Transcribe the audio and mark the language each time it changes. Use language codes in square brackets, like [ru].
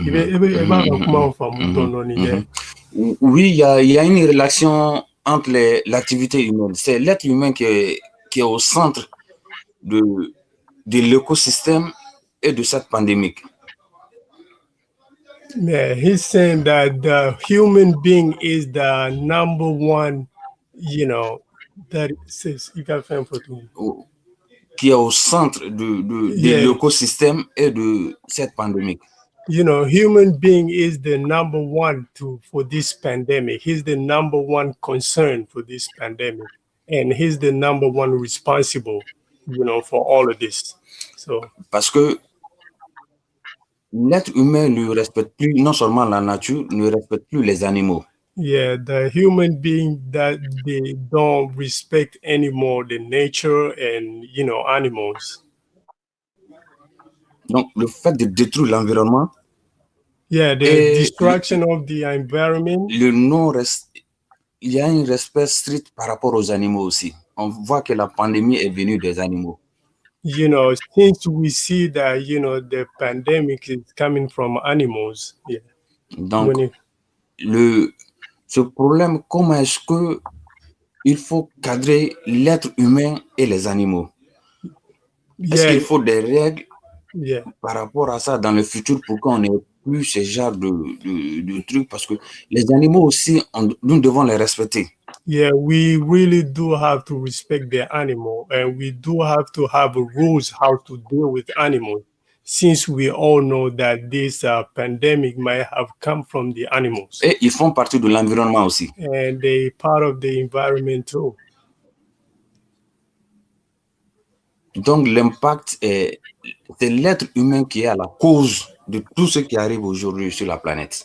[fr] Oui, il y a une relation entre l'activité humaine. C'est l'être humain qui est au centre de l'écosystème et de cette pandémie. [en] Yeah, he's saying that the human being is the number one, that says [fr] Qui est au centre de l'écosystème et de cette pandémie. [en] Human being is the number one for this pandemic. He's the number one concern for this pandemic, and he's the number one responsible, for all of this. So, [fr] parce que l'être humain ne respecte plus non seulement la nature, ne respecte plus les animaux. [en] Yeah, the human being that they don't respect anymore the nature and animals. [fr] Donc le fait de détruire l'environnement. [en] Yeah, the destruction of the environment. [fr] Il y a un respect strict par rapport aux animaux aussi. On voit que la pandémie est venue des animaux. [en] Since we see that, the pandemic is coming from animals. Yeah. [fr] Donc, ce problème, comment est-ce que il faut cadrer l'être humain et les animaux? Est-ce qu'il faut des règles par rapport à ça dans le futur pour qu'on n'ait plus ce genre de trucs? Parce que les animaux aussi, nous devons les respecter. [en] Yeah, we really do have to respect the animal, and we do have to have rules how to deal with animals, since we all know that this pandemic might have come from the animals. [fr] Et ils font partie de l'environnement aussi. [en] And they part of the environment too. [fr] Donc l'impact c'est l'être humain qui est à la cause de tout ce qui arrive aujourd'hui sur la planète.